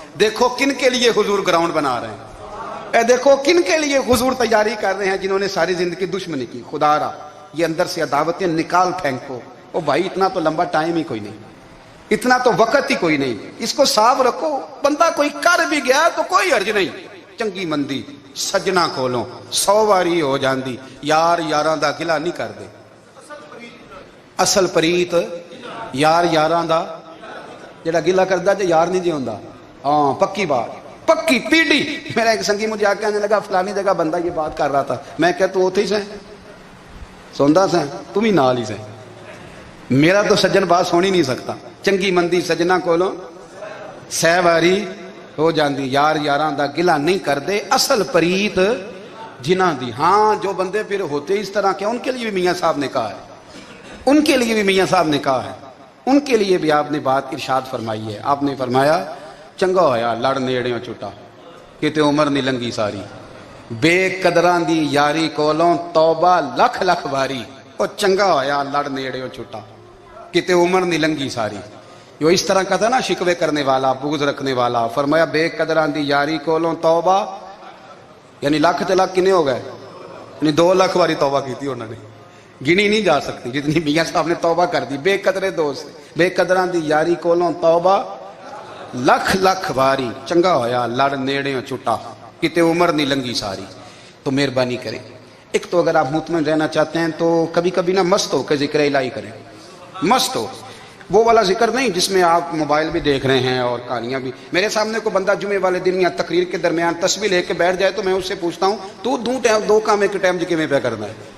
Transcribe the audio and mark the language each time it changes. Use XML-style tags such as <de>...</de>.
<ur>دیکھو کن کے لیے حضور گراؤنڈ بنا رہے ہیں, دیکھو کن کے لیے حضور تیاری کر رہے ہیں, جنہوں نے ساری زندگی دشمنی کی. خدا را یہ اندر سے عداوتیں نکال پھینکو. او بھائی اتنا تو لمبا ٹائم ہی کوئی نہیں, اتنا تو وقت ہی کوئی نہیں, اس کو صاف رکھو. بندہ کوئی کر بھی گیا تو کوئی حرج نہیں.</ur> <pa>چنگی مندی سجنا کولوں 100 واری ہو جاندی, یار یاراں دا گلا نہیں کر دے. اصل پریت یار یاراں دا جڑا گلا کردا جے یار نہیں جی ہوندا.</pa> <ur>ہاں پکی بات, پکی پیڑی. میرا ایک سنگی مجھے آ کے کہنے لگا فلانی جگہ بندہ یہ بات کر رہا تھا. میں کہ</ur> <pa>تو اوتھے ہی سیں</pa> <ur>سوندا سیں, تم ہی نال ہی سیں. میرا تو سجن بات سن ہی نہیں سکتا.</ur> <pa>چنگی مندی سجنا کولوں 100 واری ہو جاندی, یار یاراں دا گلا نہیں کر دے, اصل پریت جنہاں دی.</pa> <ur>ہاں جو بندے پھر ہوتے اس طرح کے, ان کے لیے بھی میاں صاحب نے کہا ہے, ان کے لیے بھی میاں صاحب نے کہا ہے, ان کے لیے بھی آپ نے بات ارشاد فرمائی ہے. آپ نے فرمایا</ur> <pa>چنگا ہویا لڑ نیڑیوں چھٹا, کتے عمر نہیں لنگی ساری, بے قدراں دی یاری کولوں توبہ لکھ لکھ باری.</pa> <ur>اور</ur> <pa>چنگا ہویا لڑ نیڑیوں چھٹا, کتے عمر نہیں لنگی ساری.</pa> <ur>جو اس طرح کا تھا نا شکوے کرنے والا, بغض رکھنے والا. فرمایا</ur> <pa>بے قدراں دی یاری کولوں توبہ,</pa> <ur>یعنی</ur> <pa>لاکھ تے لاکھ کنے ہو گئے,</pa> <ur>یعنی 2 لاکھ واری توبہ کی تھی انہوں نے, گنی نہیں جا سکتی جتنی میاں صاحب نے توبہ کر دی.</ur> <pa>بے قدرے دوست, بے قدراں دی یاری کولوں توبہ لکھ لکھ واری. چنگا ہویا لڑ نیڑیوں چھٹا, کتے عمر نہیں لنگی ساری.</pa> <ur>تو مہربانی کریں, ایک تو اگر آپ مطمئن رہنا چاہتے ہیں تو کبھی کبھی نا مست ہو کے ذکر الہی کریں. مست ہو, وہ والا ذکر نہیں جس میں آپ موبائل بھی دیکھ رہے ہیں اور کہانیاں بھی. میرے سامنے کو بندہ جمعے والے دن یا تقریر کے درمیان تسبیح لے کے بیٹھ جائے تو میں اس سے پوچھتا ہوں تو 2 کام ایک ٹائم جی میں پہ کرنا ہے.</ur>